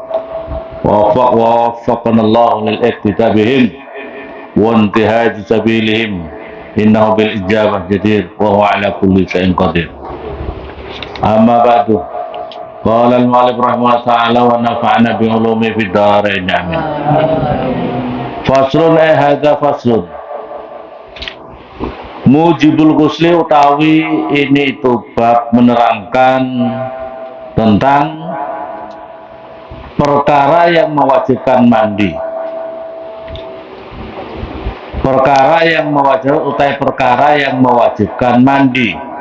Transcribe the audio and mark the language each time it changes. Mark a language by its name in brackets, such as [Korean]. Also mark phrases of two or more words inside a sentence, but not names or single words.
[Arabic] ووفقنا الله للاقتداء بهم وانتهاج سبيلهم إنه بالإجابة جدير وهو على كل شيء قدير. أما بعد قال المؤلف رحمه الله تعالى ونفعنا بعلومه في الدارين آمين. فصل هذا فصل موجب الغسل [Indonesian] utawi ini itu bab menerangkan tentang perkara yang mewajibkan mandi. Perkara yang mewajibkan utai perkara yang mewajibkan mandi.